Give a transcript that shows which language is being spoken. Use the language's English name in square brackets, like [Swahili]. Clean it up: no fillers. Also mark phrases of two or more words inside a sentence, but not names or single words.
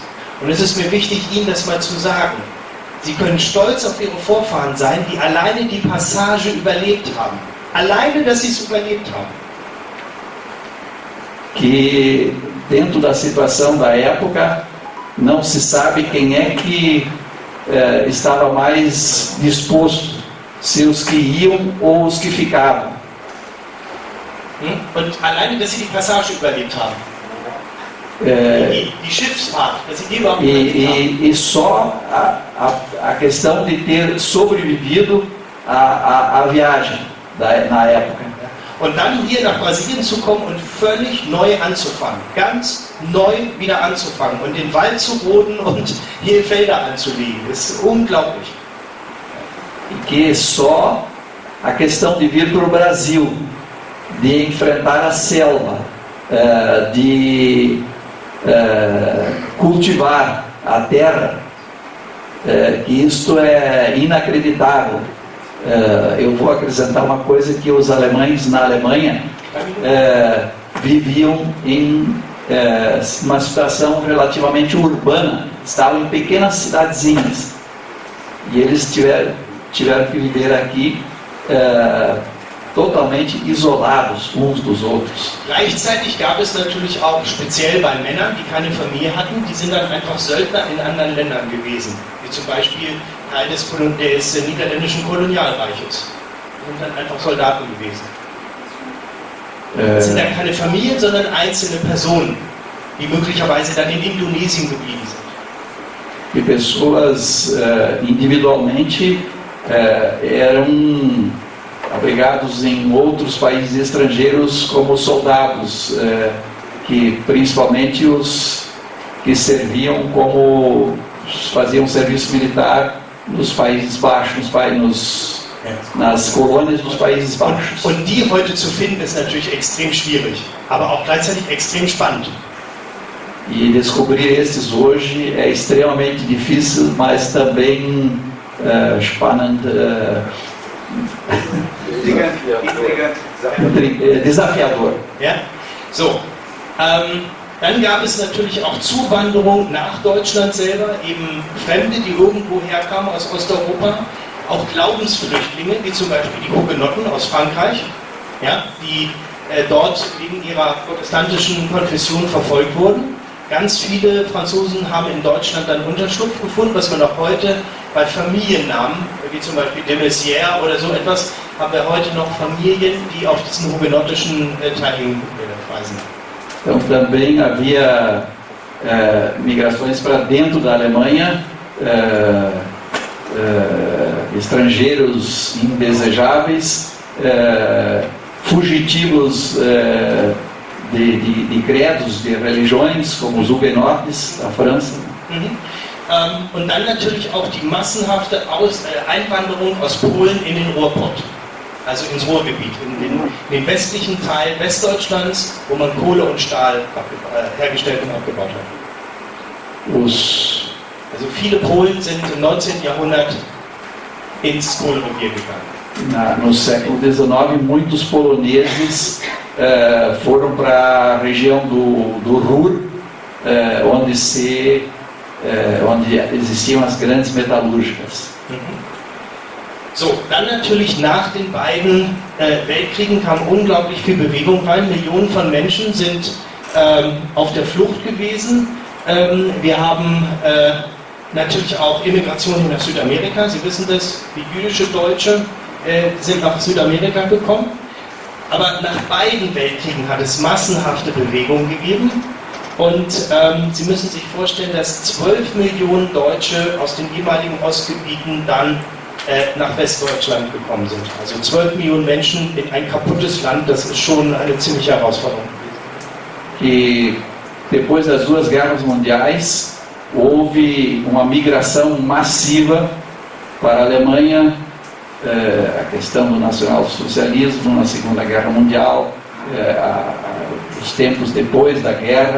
[German] Und es ist mir wichtig, Ihnen das mal zu sagen. Sie können stolz auf Ihre Vorfahren sein, die alleine die Passage überlebt haben. Alleine, dass sie es überlebt haben. [Portuguese] Que dentro da situação da época não se sabe quem é que estava mais disposto, se os que iam ou os que ficavam. [German] Und alleine, dass sie die Passage überlebt haben. Die Schiffsfahrt, dass sie die überhaupt überlebt haben. [Portuguese] E só a questão de ter sobrevivido à viagem na época. [German] Und dann hier nach Brasilien zu kommen und völlig neu anzufangen. Ganz neu wieder anzufangen und den Wald zu roden und hier Felder anzulegen. Das ist unglaublich. [Portuguese] E que só a questão de vir para o Brasil, de enfrentar a selva, de cultivar a terra, que isto é inacreditável. Eu vou acrescentar uma coisa, que os alemães na Alemanha viviam em uma situação relativamente urbana, estavam em pequenas cidadezinhas, e eles tiveram que viver aqui totalmente isolados uns dos outros. [German] Gleichzeitig gab es natürlich auch speziell bei Männern, die keine Familie hatten, die sind dann einfach Söldner in anderen Ländern gewesen, wie zum Beispiel Teil des niederländischen Kolonialreiches. Die sind dann einfach Soldaten gewesen. Das sind dann keine Familien, sondern einzelne Personen, die möglicherweise dann in Indonesien geblieben sind. [Portuguese] E pessoas individualmente eram abrigados em outros países estrangeiros como soldados, que principalmente os que serviam como faziam serviço militar nos Países Baixos, nas colônias dos Países Baixos. [German] Und die heute zu finden ist natürlich extrem schwierig, aber auch gleichzeitig extrem spannend. [Portuguese] E descobrir esses hoje é extremamente difícil, mas também spannend, desafiador. [German] Ja? So, dann gab es natürlich auch Zuwanderung nach Deutschland selber, eben Fremde, die irgendwo herkamen aus Osteuropa, auch Glaubensflüchtlinge, wie zum Beispiel die Hugenotten aus Frankreich, ja, die dort wegen ihrer protestantischen Konfession verfolgt wurden. Ganz viele Franzosen haben in Deutschland dann Unterschlupf gefunden, was man auch heute bei Familiennamen, wie zum Beispiel de Maizière oder so etwas, haben wir heute noch Familien, die auf diesen hugenottischen Teil hinweisen. [Portuguese] Então também havia migrações para dentro da Alemanha, estrangeiros indesejáveis, fugitivos de credos, de religiões, como os Hugenotes da França. [German] Und dann natürlich auch die massenhafte Einwanderung aus Polen in den Ruhrpott, also ins Ruhrgebiet, in den westlichen Teil Westdeutschlands, wo man Kohle und Stahl hergestellt und abgebaut hat. Also viele Polen sind im 19. Jahrhundert ins Kohlerevier gegangen. [Portuguese] No século XIX, muitos poloneses foram para a região do Ruhr, onde existiam as grandes metalúrgicas. [German] So, dann natürlich nach den beiden Weltkriegen kam unglaublich viel Bewegung rein. Millionen von Menschen sind auf der Flucht gewesen. Wir haben natürlich auch Immigration nach Südamerika. Sie wissen das, wie jüdische Deutsche sind nach Südamerika gekommen. Aber nach beiden Weltkriegen hat es massenhafte Bewegungen gegeben. Und Sie müssen sich vorstellen, dass 12 Millionen Deutsche aus den jeweiligen Ostgebieten dann nach Westdeutschland gekommen sind. Also 12 Millionen Menschen in ein kaputtes Land, das ist schon eine ziemliche Herausforderung gewesen. [Portuguese] E depois das duas guerras mundiais, houve uma migração massiva para a Alemanha, a questão do nacionalsocialismo na Segunda Guerra Mundial, os tempos depois da guerra.